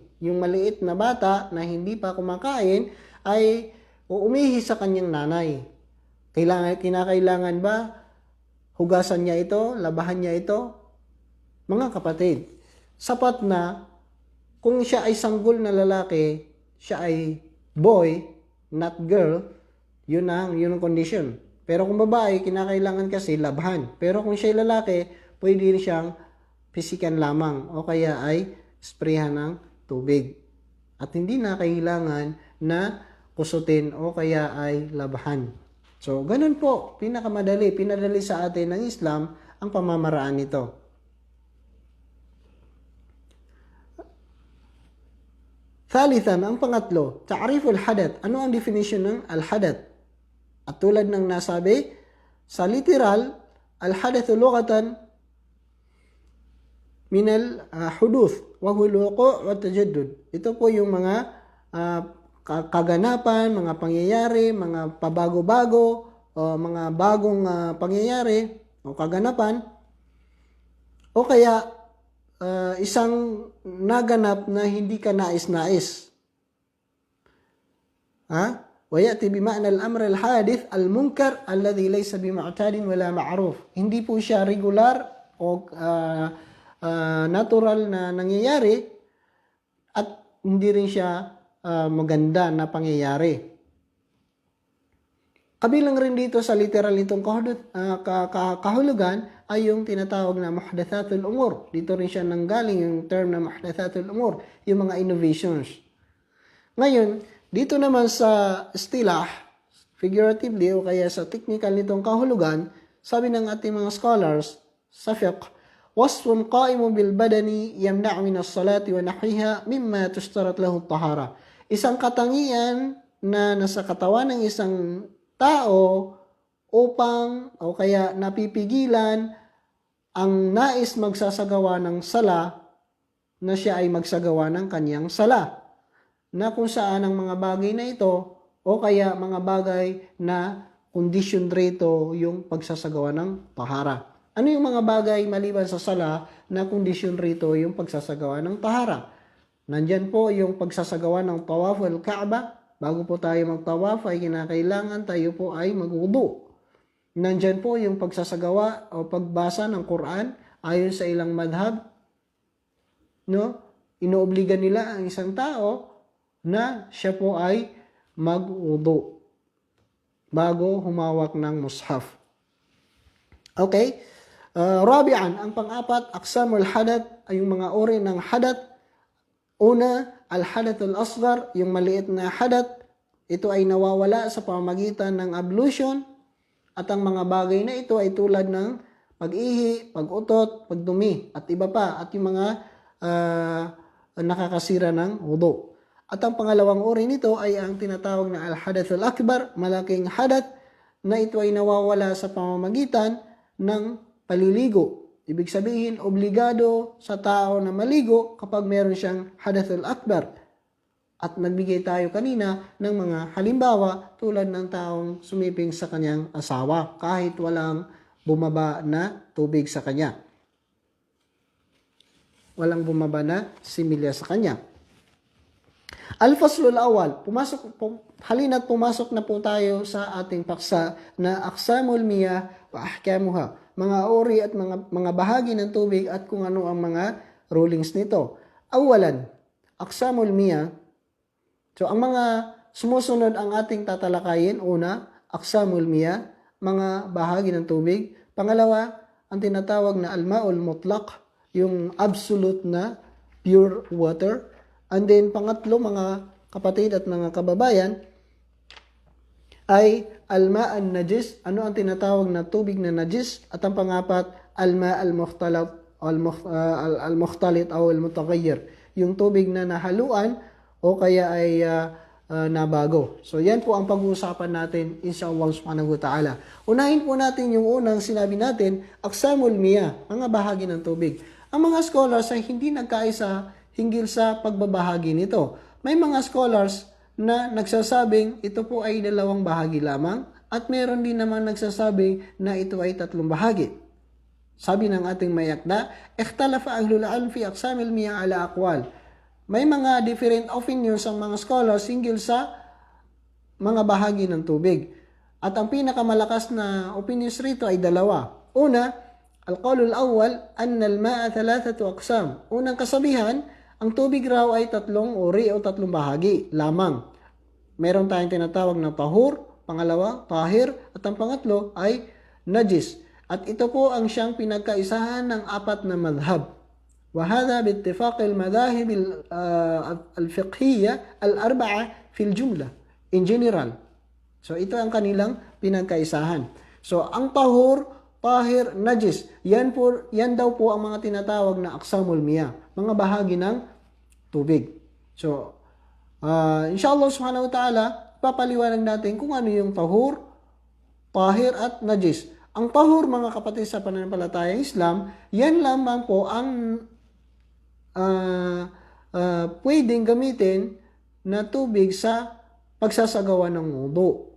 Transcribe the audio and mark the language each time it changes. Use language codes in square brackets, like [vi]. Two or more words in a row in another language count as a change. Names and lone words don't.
[tl] Yung maliit na bata na hindi pa kumakain ay uumihi sa kanyang nanay. Kinakailangan ba hugasan niya ito, labahan niya ito? Mga kapatid, sapat na kung siya ay sanggol na lalaki, siya ay [en] boy, not girl, [tl] yun ang condition. Pero kung babae, kinakailangan kasi labahan. Pero kung siya ay lalaki, pwede rin siyang pisikan lamang o kaya ay sprayhan ng tubig. At hindi na kailangan na kusutin o kaya ay labahan. So, ganun po, pinadali sa atin ng Islam ang pamamaraan nito. Thalithan, ang pangatlo, [ar] تعريف الحدث. [tl] Ano ang definition ng al-hadath? At tulad ng nasabi, sa literal, [ar] الحدث لغة من الحدوث وهو الوقوع وتجدد. [tl] Ito po yung mga kaganapan, mga pangyayari, mga pabago-bago, mga bagong pangyayari o kaganapan, o kaya isang naganap na hindi ka nais-nais. [ar] ويأتي بمعنى الأمر الحادث المنكر الذي ليس بمعتاد ولا معروف. [tl] Hindi po siya regular o natural na nangyayari at hindi rin siya maganda na pangyayari. Kabilang rin dito sa literal nitong kahulugan ay yung tinatawag na [ar] محدثات الأمور. [tl] Dito rin siya nanggaling yung term na [ar] محدثات الأمور, [tl] yung mga innovations. Ngayon, dito naman sa istilah, figuratively o kaya sa technical nitong kahulugan, sabi ng ating mga scholars sa fiqh, [ar] وصف قائم بالبدن يمنع من الصلاة ونحوها مما تشترط له الطهارة. [tl] Isang katangian na nasa katawan ng isang tao upang o kaya napipigilan ang nais magsasagawa ng sala na siya ay magsagawa ng kanyang sala, na kung saan ang mga bagay na ito o kaya mga bagay na kondisyon rito yung pagsasagawa ng tahara. Ano yung mga bagay maliban sa sala na kondisyon rito yung pagsasagawa ng tahara? Nandyan po yung pagsasagawa ng [ar] طواف الكعبة. [tl] Bago po tayo magtawaf ay kinakailangan tayo po ay magwudu. Nandyan po yung pagsasagawa o pagbasa ng Quran ayon sa ilang madhab. No? Inoobliga nila ang isang tao na siya po ay magwudu bago humawak ng mushaf. Okay? Rabi'an, ang pang-apat, [ar] أقسام الحدث [tl] ay yung mga uri ng hadath. Una, [ar] الحدث الأصغر, [tl] yung maliit na hadath. Ito ay nawawala sa pamamagitan ng ablution. At ang mga bagay na ito ay tulad ng pag-ihi, pag-utot, pagdumi, at iba pa. At yung mga nakakasira ng wudu. At ang pangalawang uri nito ay ang tinatawag na [ar] الحدث الأكبر, [tl] malaking hadath, na ito ay nawawala sa pamamagitan ng paliligo. Ibig sabihin, obligado sa tao na maligo kapag meron siyang [ar] الحدث الأكبر. [tl] At nagbigay tayo kanina ng mga halimbawa tulad ng taong sumiping sa kanyang asawa kahit walang bumaba na tubig sa kanya. Walang bumaba na similya sa kanya. [ar] الفصل الأول, [tl] halina't pumasok na po tayo sa ating paksa na [ar] أقسام المياه وأحكامها, [tl] mga uri at mga bahagi ng tubig at kung ano ang mga rulings nito. [ar] أولا، أقسام المياه. [tl] So ang mga sumusunod ang ating tatalakayin. Una, [ar] أقسام المياه, [tl] mga bahagi ng tubig. Pangalawa, ang tinatawag na al-ma'ul mutlaq, yung absolute na [en] pure water. [tl] And then, pangatlo, mga kapatid at mga kababayan, ay [ar] الماء النجس. [tl] Ano ang tinatawag na tubig na najis? At ang pangapat, [ar] الماء المختلط أو المتغير. [tl] Yung tubig na nahaluan o kaya ay nabago. So, yan po ang pag-uusapan natin, [ar] إن شاء الله سبحانه وتعالى. [tl] Unahin po natin yung unang sinabi natin, [ar] أقسام المياه, [tl] mga bahagi ng tubig. Ang mga scholars ay hindi nagkaisa hinggil sa pagbabahagi nito. May mga scholars na nagsasabing ito po ay dalawang bahagi lamang at meron din naman nagsasabing na ito ay tatlong bahagi. Sabi ng ating mayakda, [ar] اختلف أهل العلم في أقسام المياه على أقوال. [tl] May mga different opinions ang mga scholars hinggil sa mga bahagi ng tubig. At ang pinakamalakas na opinions rito ay dalawa. Una, [ar] القول الأول أن الماء ثلاثة أقسام. [tl] Unang kasabihan, ang tubig raw ay tatlong uri o tatlong bahagi lamang. Meron tayong tinatawag na tahur, pangalawa, tahir, at ang pangatlo ay najis. At ito po ang siyang pinagkaisahan ng apat na madhab. [ar] وهذا باتفاق المذاهب الفقهية الأربعة في الجملة [en] in general. [tl] So ito ang kanilang pinagkaisahan. So ang tahur, tahir, najis, yan daw po ang mga tinatawag na [ar] أقسام المياه, [tl] mga bahagi ng tubig. [ar] So إن شاء الله سبحانه وتعالى, [tl] papaliwanag natin kung ano yung tahur, tahir at najis. Ang tahur, mga kapatid sa pananampalatayang Islam, yan lamang po ang pwedeng gamitin na tubig sa pagsasagawa ng wudu.